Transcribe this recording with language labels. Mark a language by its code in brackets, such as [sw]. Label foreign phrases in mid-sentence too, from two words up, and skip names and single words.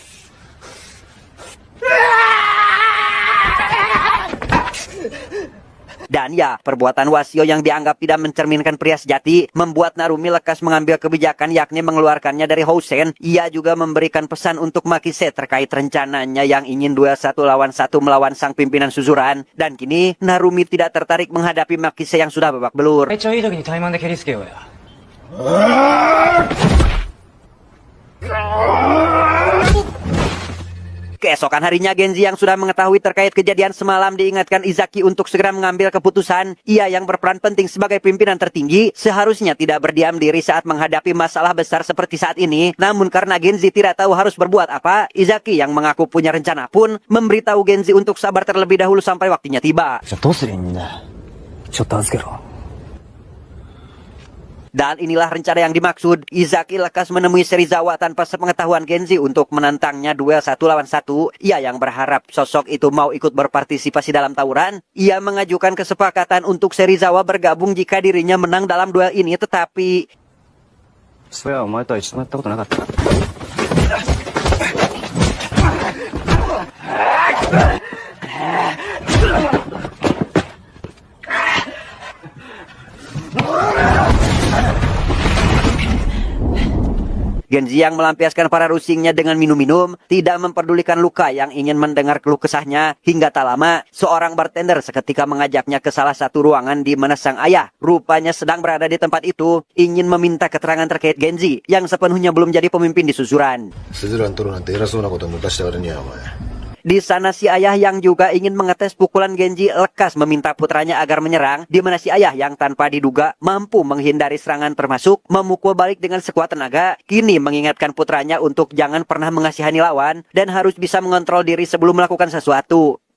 [id] Dan ya, perbuatan Wasio yang dianggap tidak mencerminkan pria sejati membuat Narumi lekas mengambil kebijakan yakni mengeluarkannya dari Housen. Ia juga memberikan pesan untuk Makise terkait rencananya yang ingin duel 1 lawan 1 melawan sang pimpinan Suzuran. Dan kini Narumi tidak tertarik menghadapi Makise yang sudah babak belur. [ja] めっちゃいい時にタイマンで蹴りつけようや [id] Keesokan harinya Genji yang sudah mengetahui terkait kejadian semalam diingatkan Izaki untuk segera mengambil keputusan. Ia yang berperan penting sebagai pimpinan tertinggi seharusnya tidak berdiam diri saat menghadapi masalah besar seperti saat ini. Namun karena Genji tidak tahu harus berbuat apa, Izaki yang mengaku punya rencana pun memberitahu Genji untuk sabar terlebih dahulu sampai waktunya tiba. [ja] じゃあどうすりゃいいんだちょっと預けろ [id] Dan inilah rencana yang dimaksud. Izaki lekas menemui Serizawa tanpa sepengetahuan Genji untuk menantangnya duel 1 lawan 1. Ia yang berharap sosok itu mau ikut berpartisipasi dalam tawuran. Ia mengajukan kesepakatan untuk Serizawa bergabung jika dirinya menang dalam duel ini, tetapi... [ja] そういや、お前とは一度もやったことなかったな。 [id] Genji yang melampiaskan para rusingnya dengan minum-minum, tidak memperdulikan luka yang ingin mendengar keluh kesahnya. Hingga tak lama, seorang bartender seketika mengajaknya ke salah satu ruangan di mana sang ayah rupanya sedang berada di tempat itu, ingin meminta keterangan terkait Genji yang sepenuhnya belum jadi pemimpin di Suzuran. [ja] スズラン取るなんて偉そうなこと抜かした割にはお前。 [id] Di sana si ayah yang juga ingin mengetes pukulan Genji lekas meminta putranya agar menyerang, di mana si ayah yang tanpa diduga mampu menghindari serangan termasuk memukul balik dengan sekuat tenaga, kini mengingatkan putranya untuk jangan pernah mengasihani lawan dan harus bisa mengontrol diri sebelum melakukan sesuatu.